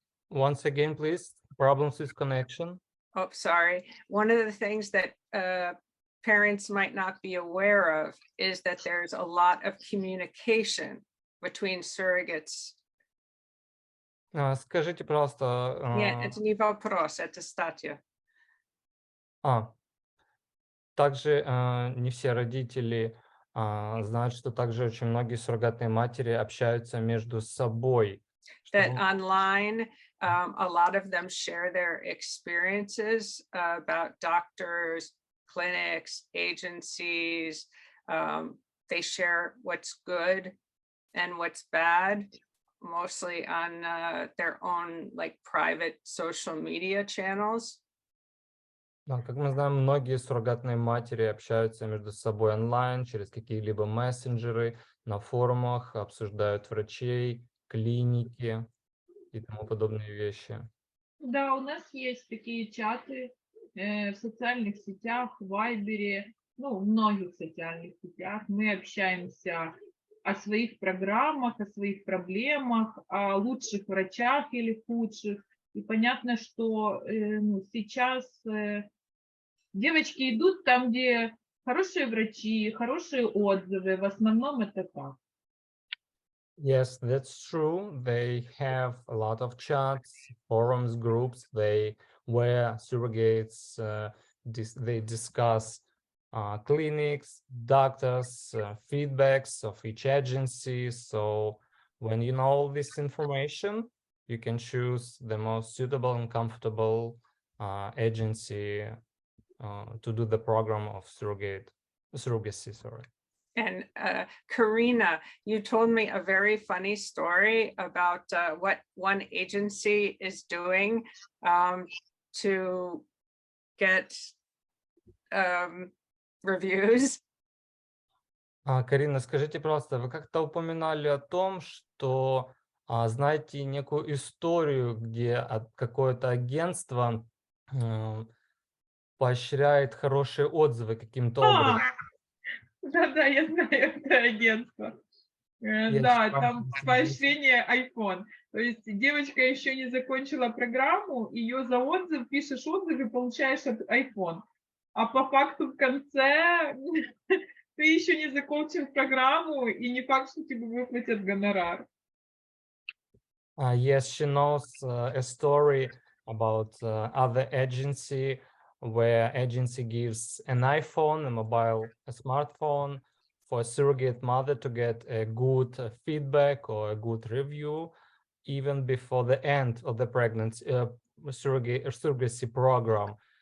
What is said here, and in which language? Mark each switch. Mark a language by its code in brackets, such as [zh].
[en] Once again, please, problems with connection. Oh, sorry. One of the things that parents might not be aware of is that there's a lot of communication between surrogates. [ru] Скажите, пожалуйста. Нет, это не вопрос, это статья. Также не все родители знают, что также очень многие суррогатные матери общаются между собой. [en] That online, a lot of them share their experiences about doctors, clinics, agencies. They share what's good and what's bad, mostly on their own like private social media channels. [ru] Да, как мы знаем, многие суррогатные матери общаются между собой онлайн, через какие-либо мессенджеры, на форумах, обсуждают врачей, клиники и тому подобные вещи. Да, у нас есть такие чаты в социальных сетях, в Вайбере, ну, в многих социальных сетях. Мы общаемся о своих программах, о своих проблемах, о лучших врачах или худших. И понятно, что сейчас девочки идут там, где хорошие врачи, хорошие отзывы. В основном это так. [en] Yes, that's true. They have a lot of chats, forums, groups. Where surrogates they discuss clinics, doctors, feedbacks of each agency. So when you know all this information, you can choose the most suitable and comfortable agency to do the program of surrogacy. Sorry. And Karina, you told me a very funny story about what one agency is doing to get reviews. [ru] Карина, скажите, пожалуйста, вы как-то упоминали о том, что знаете некую историю, где какое-то агентство поощряет хорошие отзывы каким-то образом. Да, я знаю это агентство. Да, там поощрение iPhone. То есть девочка еще не закончила программу, ее за отзыв, пишешь отзыв и получаешь iPhone. А по факту в конце ты еще не закончил программу, и не факт, что тебе выплатят гонорар. [en] Yes, she knows a story about other agency where agency gives an iPhone, a smartphone for a surrogate mother to get a good feedback or a good review even before the end of the pregnancy surrogacy program.